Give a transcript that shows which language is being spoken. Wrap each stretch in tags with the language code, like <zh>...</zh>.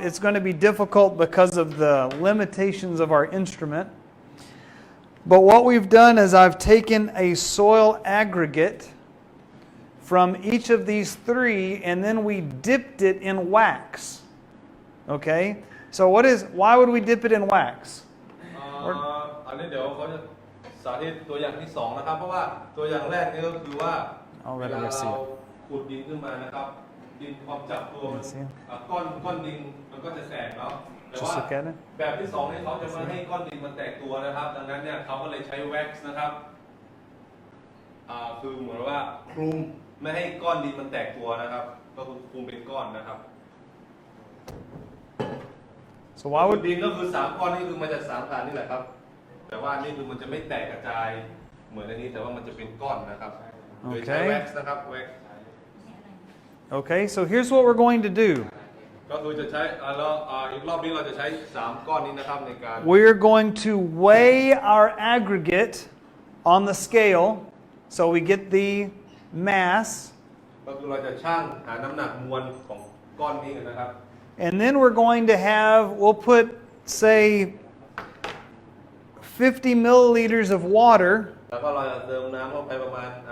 <en>It's going to be difficult because of the limitations of our instrument. But what we've done is I've taken a soil aggregate from each of these three, and then we dipped it in wax. Okay? So why would we dip it in wax?</en> <th>อันนี้เดี๋ยวเขาจะสาธิตตัวอย่างที่สองนะครับเพราะว่าตัวอย่างแรกนี่ก็คือว่าเวลาเราขุดดินขึ้นมานะครับดินความจับตัวมันก้อนดินมันก็จะแตกเนาะแต่ว่าแบบที่สองนี่เขาจะไม่ให้ก้อนดินมันแตกตัวนะครับดังนั้นเนี่ยเขาก็เลยใช้แว็กซ์นะครับคือเหมือนว่าคลุมไม่ให้ก้อนดินมันแตกตัวนะครับก็คือคลุมเป็นก้อนนะครับ</th> <en>So why would</en> <th>ดินก็คือ3ก้อนนี่คือมาจาก3ฐานนี่แหละครับแต่ว่านี่คือมันจะไม่แตกกระจายเหมือนอันนี้แต่ว่ามันจะเป็นก้อนนะครับโดยใช้แว็กซ์นะครับแว็กซ์</th> <en>Okay, so here's what we're going to do.</en> <th>ก็คือจะใช้แล้วอีกรอบนี้เราจะใช้3ก้อนนี้นะครับในการ</th> <en>We're going to weigh our aggregate on the scale so we get the mass.</en> <th>ก็คือเราจะชั่งหาน้ำหนักมวลของก้อนนี้กันนะครับ</th> <en>And then we're going to we'll put, say, 50 milliliters of water.</en> <th>แล้วก็เราจะเติมน้ำเข้าไปประมาณ</th>